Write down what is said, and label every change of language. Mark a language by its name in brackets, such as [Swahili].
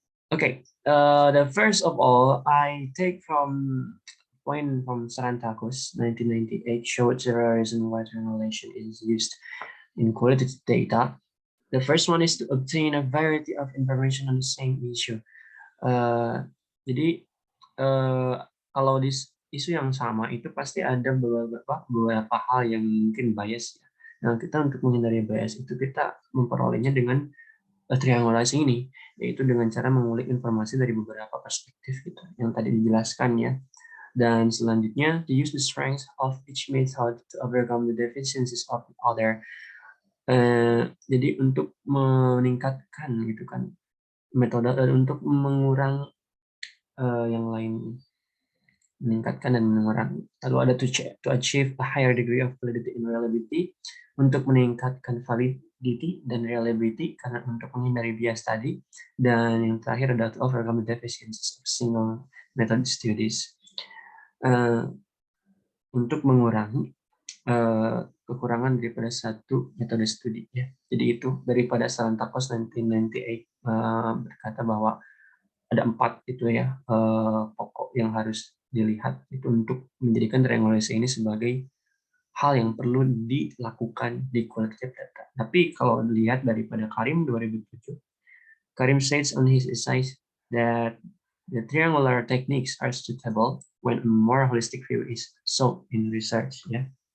[English] Okay, the first of all, I take from point from Sarantakos, 1998, showed several reasons why triangulation is used in qualitative data. The first one is to obtain a variety of information on the same issue. [Indonesian] Jadi kalau di isu yang sama itu pasti ada beberapa hal yang mungkin bias ya. Nah, kita untuk menghindari bias itu kita memperolehnya dengan triangulasi ini, yaitu dengan cara mengulik informasi dari beberapa perspektif gitu yang tadi dijelaskan ya. Dan selanjutnya, [English] to use the strengths of each method to overcome the deficiencies of the other. [Indonesian] Jadi untuk meningkatkan gitu kan metode untuk mengurangi yang lain, meningkatkan dan mengurangi. Lalu ada [English] to achieve a higher degree of validity and reliability, [Indonesian] untuk meningkatkan validity dan reliability karena untuk menghindari bias tadi. Dan yang terakhir adalah [English] to overcome the deficiencies of single method studies, [Indonesian] untuk mengurangi kekurangan daripada satu metode studi ya. Jadi itu daripada Sarantakos 1998 berkata bahwa ada 4 itu ya pokok yang harus dilihat itu untuk menjadikan triangulasi ini sebagai hal yang perlu dilakukan di qualitative data. Tapi kalau dilihat daripada [English] Karim 2007, Karim states on his essay that the triangular techniques are suitable when a more holistic view is sought in research ya.